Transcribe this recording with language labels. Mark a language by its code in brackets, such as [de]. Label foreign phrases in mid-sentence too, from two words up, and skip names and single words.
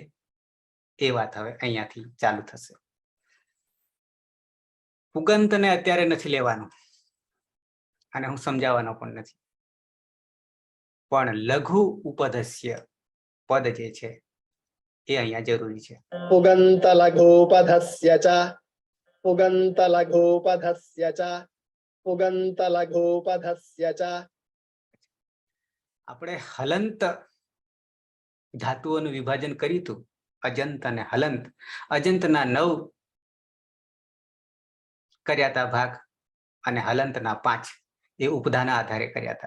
[gu] એ વાત હવે અહીંયાથી ચાલુ થશે. પુગંતને અત્યારે નથી લેવાનું અને હું સમજાવવાનો પણ નથી, પણ લઘુ ઉપધસ્ય પદ જે છે એ અહીંયા જરૂરી છે. [sa] पुगंत लघुपधस्य च पुगंत लघुपधस्य च पुगंत लघुपधस्य च [gu] આપણે હલંત ધાતુઓનું વિભાજન કર્યું હતું, અજંત અને હલંત. અજંતના 9 કર્યા હતા ભાગ અને હલંતના 5 એ ઉપધાના આધારે કર્યા હતા.